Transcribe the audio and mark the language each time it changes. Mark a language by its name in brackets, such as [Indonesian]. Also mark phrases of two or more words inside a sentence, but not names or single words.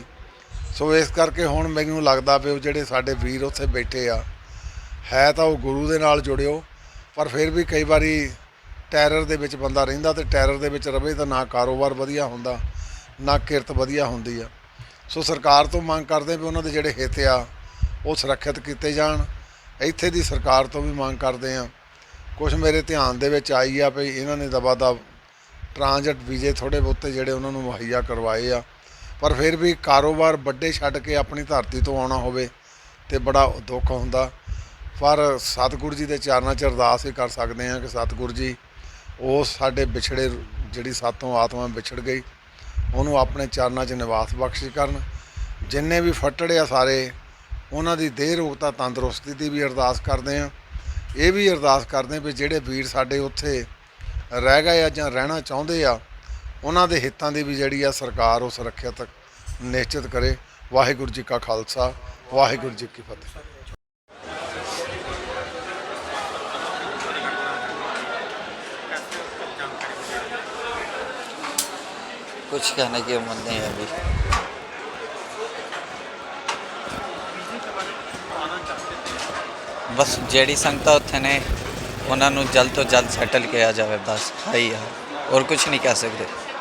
[Punjabi] ਸੋ ਇਸ ਕਰਕੇ ਹੁਣ ਮੈਨੂੰ ਲਗਦਾ ਭੀ ਵੋ ਜਿਹੜੇ ਸਾਡੇ ਵੀਰ ਉੱਥੇ ਬੈਠੇ ਆ ਹੈ ਤਾਂ ਵੋ ਗੁਰੂ ਦੇ ਨਾਲ ਜੁੜਿਓ, ਪਰ ਫਿਰ ਭੀ ਕਈ ਬਾਰੀ ਟੈਰਰ ਦੇ ਵਿਚ ਬੰਦਾ ਰਹਿੰਦਾ ਤੇ ਟੈਰਰ ਦੇ ਵਿਚ ਰਵੇ ਤਾਂ ਨਾ ਕਾਰੋਬਾਰ ਵਧੀਆ ਹੁੰਦਾ ਨਾ ਕਿਰਤ ਵਧੀਆ ਹੁੰਦੀ ਆ। ਸੋ ਸਰਕਾਰ ਤੋਂ ਮੰਗ ਕਰਦੇ ਭੀ ਉਨ੍ਹਾਂ ਦੇ ਜਿਹੜੇ ਹਿੱਤ ਆ ਵੋ ਸੁਰੱਖਿਅਤ ਕੀਤੇ ਜਾਣ। ਇੱਥੇ ਦੀ ਸਰਕਾਰ ਤੋਂ ਭੀ ਮੰਗ ਕਰਦੇ ਆ। ਕੁਝ ਮੇਰੇ ਧਿਆਨ ਦੇ ਵਿਚ ਆਈ ਆ ਭੀ ਇਨ੍ਹਾਂ ਨੇ ਦਬਾ ਦਬ [English] transit visas [Punjabi] ਥੋੜ੍ਹੇ ਬਹੁਤੇ ਜਿਹੜੇ ਉਨ੍ਹਾਂ ਨੂੰ ਮੁਹੱਈਆ ਕਰਵਾਏ ਆ, ਪਰ ਫਿਰ ਵੀ ਕਾਰੋਬਾਰ ਵੱਡੇ ਛੱਡ ਕੇ ਆਪਣੀ ਧਰਤੀ ਤੋਂ ਆਉਣਾ ਹੋਵੇ ਤੇ ਬੜਾ ਦੁੱਖ ਹੁੰਦਾ। ਪਰ ਸਤਿਗੁਰੂ ਜੀ ਦੇ ਚਰਨਾਂ 'ਚ ਅਰਦਾਸ ਹੀ ਕਰ ਸਕਦੇ ਹਾਂ ਕਿ ਸਤਿਗੁਰੂ ਜੀ ਉਸ ਸਾਡੇ ਵਿਛੜੇ ਜਿਹੜੀ ਸਾਤੋਂ ਆਤਮਾ ਵਿਛੜ ਗਈ ਉਹਨੂੰ ਆਪਣੇ ਚਰਨਾਂ 'ਚ ਨਿਵਾਸ ਬਖਸ਼ਿਸ਼ ਕਰਨ। ਜਿੰਨੇ ਵੀ ਫੱਟੜੇ ਆ ਸਾਰੇ ਉਹਨਾਂ ਦੀ ਦੇਹ ਰੋਗਤਾ ਤੰਦਰੁਸਤੀ ਦੀ ਵੀ ਅਰਦਾਸ ਕਰਦੇ ਹਾਂ। ਇਹ ਵੀ ਅਰਦਾਸ ਕਰਦੇ ਵੀ ਜਿਹੜੇ ਵੀਰ ਸਾਡੇ ਉੱਥੇ ਰਹਿ ਗਏ ਆ ਜਾਂ ਰਹਿਣਾ ਚਾਹੁੰਦੇ ਆ ਉਹਨਾਂ ਦੇ ਹਿੱਤਾਂ ਦੀ ਵੀ ਜਿਹੜੀ ਆ ਸਰਕਾਰ ਉਹ ਸੁਰੱਖਿਅਤ ਨਿਸ਼ਚਿਤ ਕਰੇ। ਵਾਹਿਗੁਰੂ ਜੀ ਕਾ ਖਾਲਸਾ, ਵਾਹਿਗੁਰੂ ਜੀ ਕੀ ਫਤਿਹ। [Hindi] कुछ कहने की उम्र नहीं है अभी। [Punjabi] ਬਸ ਜਿਹੜੀ ਸੰਗਤ ਉੱਥੇ ਨੇ [Hindi] उन्होंने जल्द तो जल्द सैटल किया जाए, बस है ही है, और कुछ नहीं कह सकते।